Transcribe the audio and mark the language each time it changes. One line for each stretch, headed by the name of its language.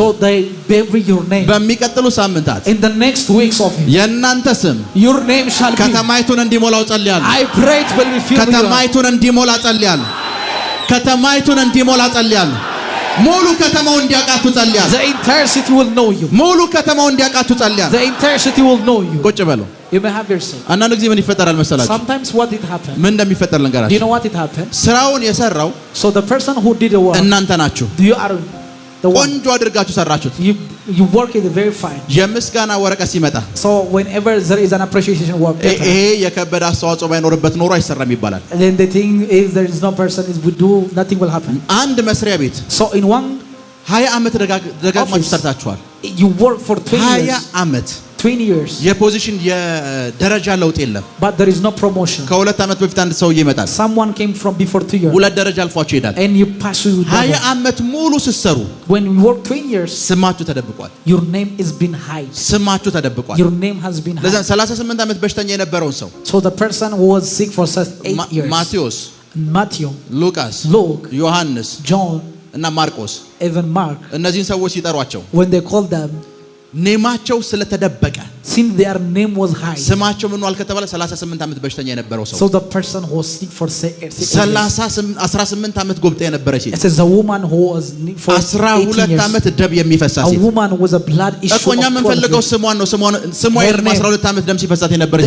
English: So they bury your name.
Amharic: በሚቀጥሉ ሳምንታት
English: In the next weeks of it,
Amharic: የእናንተ ስም
English: your name shall be.
Amharic: ከተማይቱን እንዲሞላው ጸልያለሁ።
English: I pray it will be filled.
Amharic: ከተማይቱን እንዲሞላ ጸልያለሁ። ከተማይቱን እንዲሞላ ጸልያለሁ። ሙሉ ከተማው እንዲያቃቱ ጸልያለሁ።
English: The entire city will know you.
Amharic: ሙሉ ከተማው እንዲያቃቱ ጸልያለሁ።
English: The entire city will know you.
Amharic: ቁጭ በሉ።
English: You may have your say.
Amharic: አንዳንድ ጊዜ ምን ይፈጠራል መሰላችሁ?
English: Sometimes what it happened.
Amharic: ምን እንደሚፈጠር
English: Do you
Amharic: ልንገራችሁ።
English: know what it happened?
Amharic: ስራውን የሰራው
English: So the person who did the work,
Amharic: እናንተ ናችሁ።
English: you are the one.
Amharic: ቆንጆ አድርጋችሁ ሰራችሁት።
English: You work it very fine.
Amharic: የምስጋና ወረቀት ሲመጣ
English: So whenever there is an appreciation work,
Amharic: ይሄ የከበደ አስተዋጽኦ ባይኖርበት ኖሮ አይሰራም ይባላል።
English: then the thing is there is no person is would do nothing will happen.
Amharic: አንድ መስሪያ ቤት
English: So in one
Amharic: 20 ዓመት ደጋግማችሁ ሰርታችኋል።
English: you work for 20
Amharic: 20
English: years.
Amharic: ዓመት
English: 20 years.
Amharic: የፖዚሽን የደረጃ ለውጥ የለም።
English: But there is no promotion.
Amharic: ከሁለት ዓመት በፊት አንድ ሰውዬ ይመጣል።
English: Someone came from before 2 years.
Amharic: ሁለት ደረጃ አልፏችሁ ይሄዳል።
English: And you pass through
Amharic: 20
English: double.
Amharic: ዓመት ሙሉ ስትሰሩ
English: When you work 20 years,
Amharic: ስማችሁ ተደብቋል።
English: your name is been hide.
Amharic: ስማችሁ ተደብቋል።
English: Your name has been
Amharic: ለዛ
English: hide.
Amharic: 38 ዓመት በሽተኛ የነበረውን ሰው
English: So the person who was sick for such 8 years.
Amharic: ማቴዎስ፣
English: Matthew,
Amharic: ሉቃስ፣
English: Luke,
Amharic: ዮሐንስ
English: John,
Amharic: እና ማርቆስ
English: even Mark,
Amharic: እነዚህን ሰዎች ሲጠሯቸው
English: when they called them,
Amharic: ኔማቸው ስለተደበቀ
English: since their name was high,
Amharic: ስማቸው ምን ዋል ከተባለ 38 ዓመት በሽተኛ የነበረው ሰው
English: so the person who was sick for 6 years,
Amharic: 18 ዓመት ጎብጣ የነበረች ሴት
English: it says a woman who was for 18
Amharic: 12 ዓመት
English: years,
Amharic: ደም የሚፈሳት
English: a
Amharic: ሴት
English: woman with a blood issue
Amharic: እኮ እኛ
English: of 12
Amharic: የምንፈልገው
English: years.
Amharic: ስሟን ነው። ስሟ የለም። 12 ዓመት ደም ሲፈሳት የነበረች